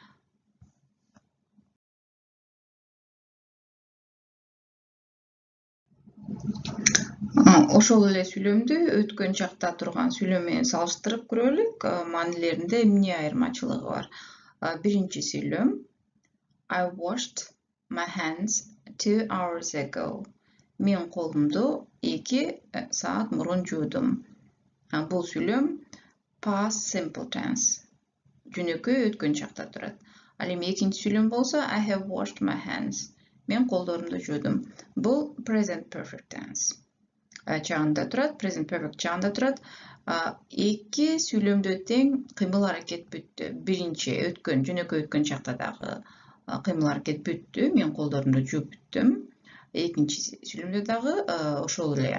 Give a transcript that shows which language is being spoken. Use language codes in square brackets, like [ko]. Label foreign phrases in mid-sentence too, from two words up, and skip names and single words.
[ky] Ошол эле сүйлөмдү өткөн чакта турган сүйлөм менен салыштырып көрөлүк. Маанилеринде эмне айырмачылыгы бар? Биринчи сүйлөм [en] I washed my hands 2 hours ago. [ky] Мен колумду 2 саат мурун жуудум. Бул сүйлөм [en] past simple tense. [ky] Жөнөкөй өткөн чакта турат. Ал эми экинчи сүйлөм болсо [en] I have washed my hands. [ky] Мен колдорумду жуудум. Бул [en] present perfect tense [ky] чагында турат, [en] present perfect [ky] чагында турат. Эки сүйлөмдө тең кыймыл аракет бүттү. Биринчи өткөн, жөнөкөй өткөн чакта дагы кыймыл аракет бүттү. Мен колдорумду жууп бүттүм. Экинчи сүйлөмдө дагы ошол эле.